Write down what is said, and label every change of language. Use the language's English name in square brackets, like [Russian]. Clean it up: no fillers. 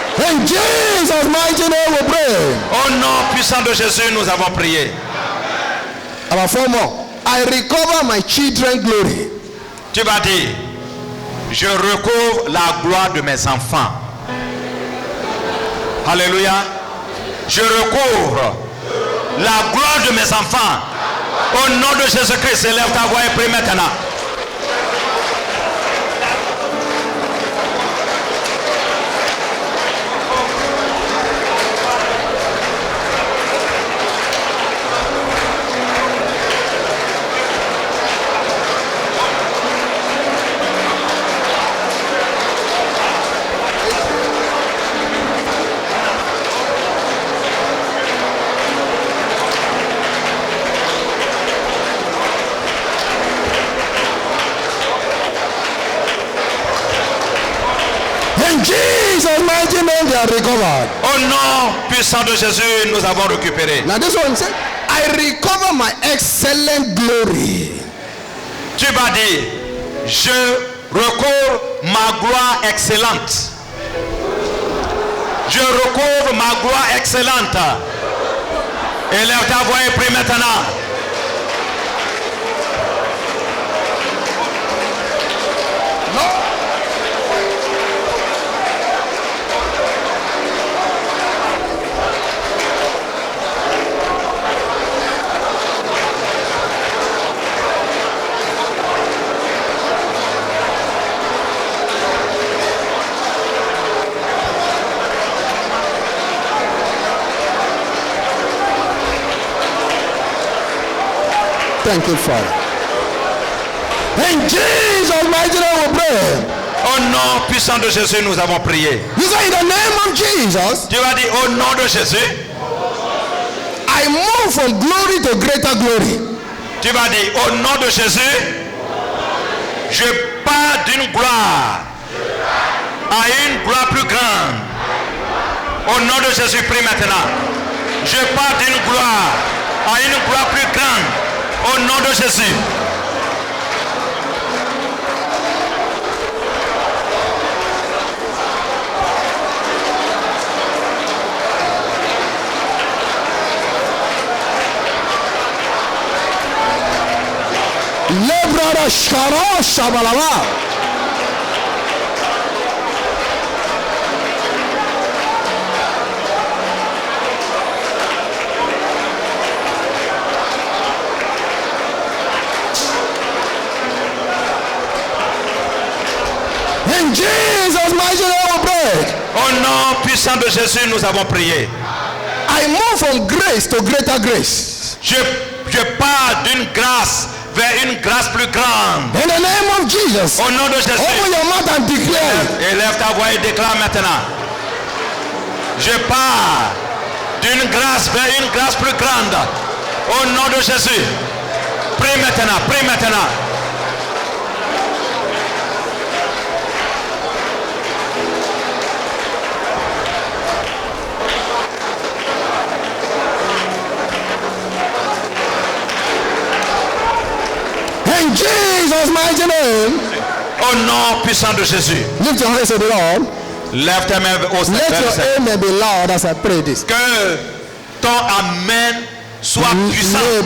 [English] In Jesus' mighty name we pray. [French] Au nom puissant de Jésus, nous avons prié. [English] About 4 more. I recover my children's glory. [French] Tu vas dire, je recouvre la gloire de mes enfants. Alléluia. Je recouvre la gloire de mes enfants. Au nom de Jésus-Christ, élève ta voix et prie maintenant. [English] Jesus' mighty name they are recovered. [French] Au nom puissant de Jésus, nous avons récupéré. [English] Now this one said, I recover my excellent glory. [French] Tu vas dire, je recouvre ma gloire excellente. Je recouvre ma gloire excellente. Élève ta voix et prie maintenant. [English] Thank you, Father. In Jesus' mighty name we pray. [French] Au nom puissant de Jésus, nous avons prié. [English] You say in the name of Jesus, [French] Tu vas dire au nom de Jésus. [English] I move from glory to greater glory. [French] Tu vas dire au nom de Jésus. Je pars d'une gloire à une gloire plus grande. Au nom de Jésus, prie maintenant. Je pars d'une gloire à une gloire plus grande. Au nom de Jésus. Lebrada Shara Shabalaba. [English] In Jesus' mighty name we pray. [French] Au nom puissant de Jésus, nous avons prié. [English] I move from grace to greater grace. [French] Je pars d'une grâce vers une grâce plus grande. [English] In the name of Jesus. [French] Au nom de Jésus. [English] Open your mouth and declare. [French] Élève ta voix et déclare maintenant. Je pars d'une grâce vers une grâce plus grande. Au nom de Jésus. Prie maintenant, prie maintenant. [English] In Jesus' mighty name. [French] Au nom puissant de Jésus. [English] Lift your hands to the Lord. [French] Lève tes mains au [English] Let [French] Seigneur. [English] your amen be loud as I pray this. [French] Que ton amen soit puissant.